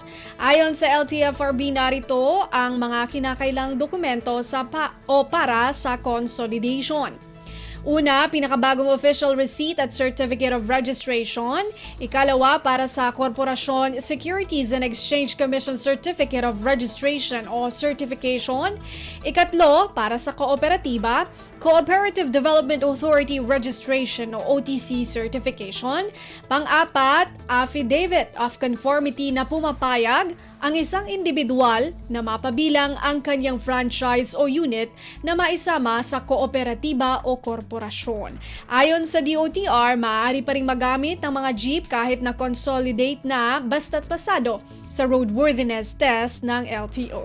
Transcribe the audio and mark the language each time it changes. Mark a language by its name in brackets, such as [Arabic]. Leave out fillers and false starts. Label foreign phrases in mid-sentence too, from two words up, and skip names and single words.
[Filipino] Ayon sa LTFRB, narito ang mga kinakailang dokumento para sa consolidation. Una, pinakabagong [English] official receipt [Filipino] at [English] certificate of registration. [Filipino] Ikalawa, para sa korporasyon, [English] Securities and Exchange Commission Certificate of Registration o Certification. [Filipino] Ikatlo, para sa kooperatiba, [English] Cooperative Development Authority Registration o OTC Certification. [Filipino] Pang-apat, [English] Affidavit of Conformity [Filipino] na pumapayag ang isang individual na mapabilang ang kanyang franchise o unit na maisama sa kooperatiba o korporasyon. Ayon sa DOTR, maaari pa ring magamit ang mga jeep kahit na consolidate na basta't pasado sa [English] roadworthiness test [Filipino] ng LTO.